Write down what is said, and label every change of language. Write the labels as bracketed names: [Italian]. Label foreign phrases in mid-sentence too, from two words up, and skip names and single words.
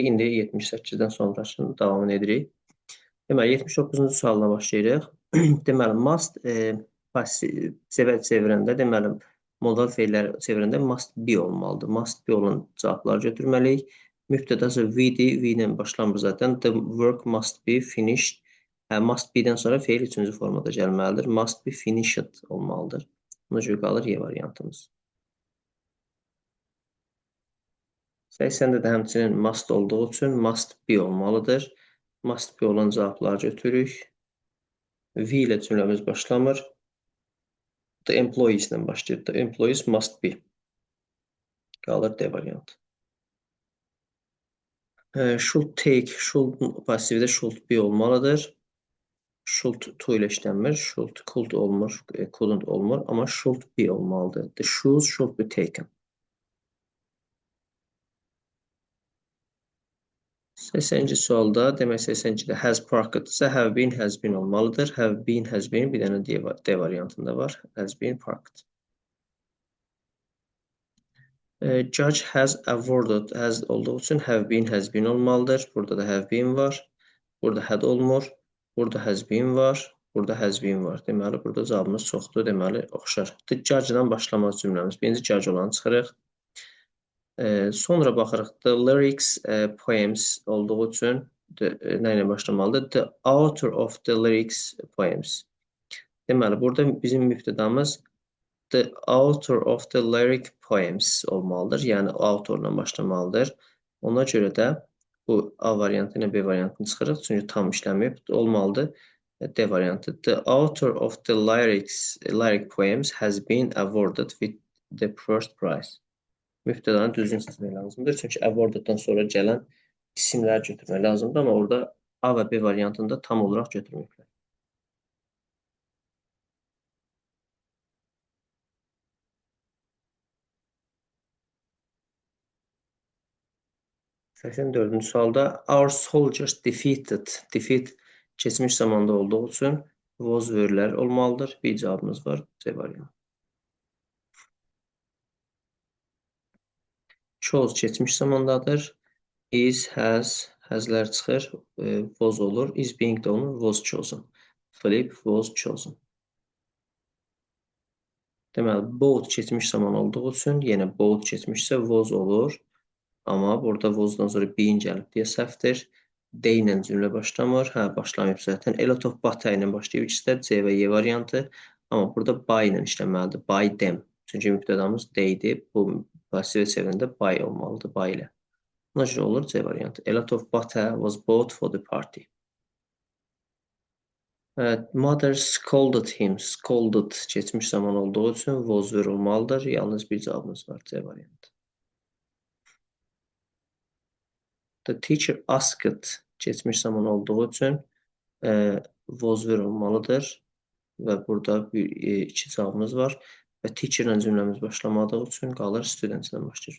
[Azerbaijani] İndi 78-dən sonrasını davamını edirik. Deməli 79-cu sualla başlayırıq. Deməli must passive çevirəndə deməli modal feillər çevirəndə [English] must be [Azerbaijani] olmalıdır. [English] Must be [Azerbaijani] olan cavabları götürməliyik. Mübtədası we-dir. We ilə başlamır zaten. [English] The work must be finished. Must be- [Azerbaijani] dən sonra feil üçüncü formada gəlməlidir. [English] Must be finished olmalıdır. [Azerbaijani] Buna görə qalır Y variantımız. 80-də də həmçinin must olduğu üçün [English] must be [Azerbaijani] olmalıdır. [English] Must be [Azerbaijani] olan cavabları götürürük. We ilə cümləmiz başlamır. [English] The employees [Azerbaijani] ilə başlayır. [English] The employees must be. [Azerbaijani] Qalır D variantı. [English] Should take, should passivdə should be olmalıdır. Should to [Azerbaijani] ilə işlənmir. [English] Should could olmur, couldn't olmur. [Azerbaijani] Amma [English] should be [Azerbaijani] olmalıdır. [English] The shoes should be taken. [Azerbaijani] 80-ci sualda, demək 82-də [English] has parked [Azerbaijani] isə [English] have been [Azerbaijani] olmalıdır. [English] Have been, has been [Azerbaijani] bir dənə D variantında var. [English] Has been parked. Judge has awarded, has [Azerbaijani] olduğu üçün [English] have been, has been olmalıdır. [Azerbaijani] Burada da [English] have been [Azerbaijani] var. Burada had olmur. Burada [English] has been [Azerbaijani] var. Burada [English] has been [Azerbaijani] var. Deməli, burada cavabımız çoxdur. Deməli, oxşar. [English] The judge-dan [Azerbaijani] başlamaq cümləmiz. Birinci judge olanı çıxırıq. Sonra baxırıq. [English] The lyrics, poems [Azerbaijani] olduğu üçün nə ilə başlamalıdır? [English] The author of the lyrics, poems. [Azerbaijani] Deməli, burada bizim mübtədamız [English] the author of the lyric poems [Azerbaijani] olmalıdır. Yəni, autorla başlamalıdır. Ona görə də bu A variantı ilə B variantını çıxırıq. Çünki tam işləməyib. Olmalıdır. D variantı. [English] The author of the lyric poems has been awarded with the first prize. [Azerbaijani] Mübtədanı düzgün seçmək lazımdır. Çünki awarded-dan sonra gələn isimləri götürmək lazımdır. Amma orada A və B variantında tam olaraq götürməklər. [English] (84-cü sualda our soldiers defeated. [Azerbaijani] Defeat keçmiş zamanda olduğu üçün was were-lər olmalıdır. Bir cavabımız var. C variantı. Chose keçmiş zamandadır. [English] Is, has-lər [Azerbaijani] çıxır. Was olur. [English] Is being [Azerbaijani] də olur. [English] Was chosen. Flip was chosen. [Azerbaijani] Deməli, both keçmiş zaman olduğu üçün yenə both keçmişsə was olur. Amma burada was-dan sonra being gəlib deyə səhvdir. D ilə cümlə başlamır. Başlamayıb zaten. [English] A lot of butter [Azerbaijani] ilə başlayıb. İkisi də C və Y variantı. Amma burada by ilə işləməlidir. [English] By them. [Azerbaijani] Çünki mübtədamız D idi. Bu pasivə çevirəndə by olmalıdır. By ilə. Buna görə olur C variantı. [English] A lot of butter was bought for the party. Mother scolded him. [Azerbaijani] Scolded keçmiş zaman olduğu üçün [English] was were [Azerbaijani] olmalıdır. Yalnız bir cavabımız var. C variantı. [English] The teacher asked [Azerbaijani] keçmiş zaman olduğu üçün [English] was were [Azerbaijani] olmalıdır. Və burada iki cavabımız var. Və teacher-lə cümləmiz başlamadığı üçün qalır students-lə başlayır.